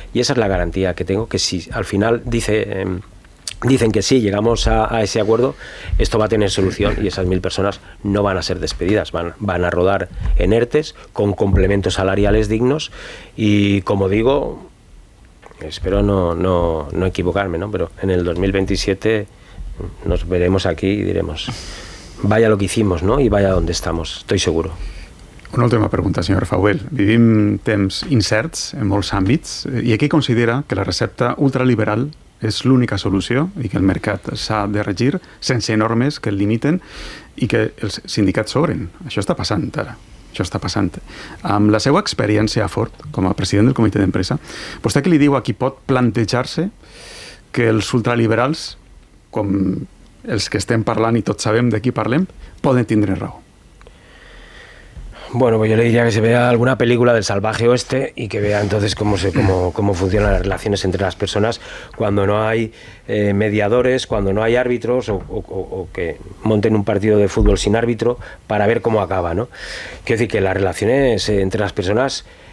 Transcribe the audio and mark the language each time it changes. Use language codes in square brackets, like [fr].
[es] Y esa es la garantía que tengo, que si al final dicen que sí, llegamos a ese acuerdo, esto va a tener solución y esas 1.000 personas no van a ser despedidas, van a rodar en ERTES con complementos salariales dignos y, como digo, espero no equivocarme, ¿no? Pero en el 2027 nos veremos aquí y diremos, vaya lo que hicimos, ¿no? Y vaya donde estamos, estoy seguro. [ca] Una última pregunta, senyor Fauel. Vivim temps incerts en molts àmbits i aquí considera que la recepta ultraliberal és l'única solució i que el mercat s'ha de regir sense normes que el limiten i que els sindicats s'obren. Això està passant ara. Això està passant. Amb la seva experiència a Ford, com a president del comitè d'empresa, vostè què li diu a qui pot plantejar-se que els ultraliberals, com els que estem parlant i tots sabem de qui parlem, poden tindre raó? [es] Bueno, pues yo le diría que se vea alguna película del salvaje oeste y que vea entonces cómo funcionan las relaciones entre las personas cuando no hay mediadores, cuando no hay árbitros o que monten un partido de fútbol sin árbitro para ver cómo acaba, ¿no? Quiero decir que las relaciones entre las personas